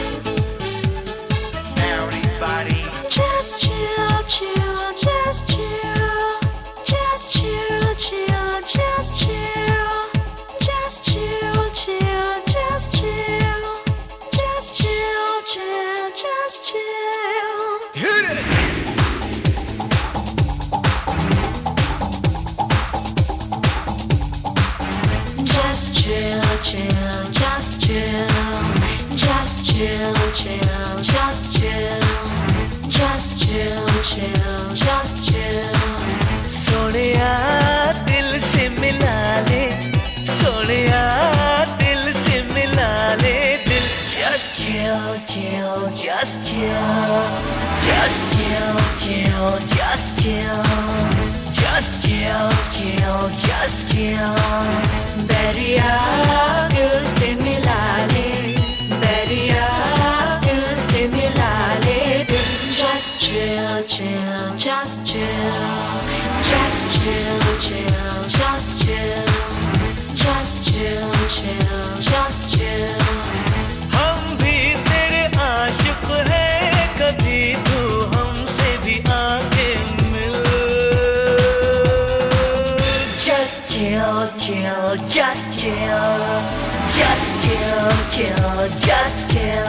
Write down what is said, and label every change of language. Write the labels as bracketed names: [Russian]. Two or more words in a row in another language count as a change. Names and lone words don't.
[English] Everybody. Just chill, chill, just chill. Just chill, chill, just chill. Just chill, chill, just chill. Just chill, chill, just chill. Hit it. Just chill, chill, just chill. Just chill, chill, just chill. Just chill, chill, just chill. [Hindi] सोनिया दिल से मिला ले, सोनिया दिल से मिला ले दिल। [English] Just chill, chill, just chill. Just chill, chill, just chill. Just chill, chill, just chill. [Hindi] बैरिया दिल से मिला ले, बैरिया दिल से मिला ले दिल। [English] Just chill, chill, just chill. Just chill, chill, just chill. Just chill, chill, just chill. [Hindi] हम भी तेरे आशिक हैं, कभी तू हमसे भी आके मिल। [English] Just chill, chill, just chill. Just chill, chill, just chill.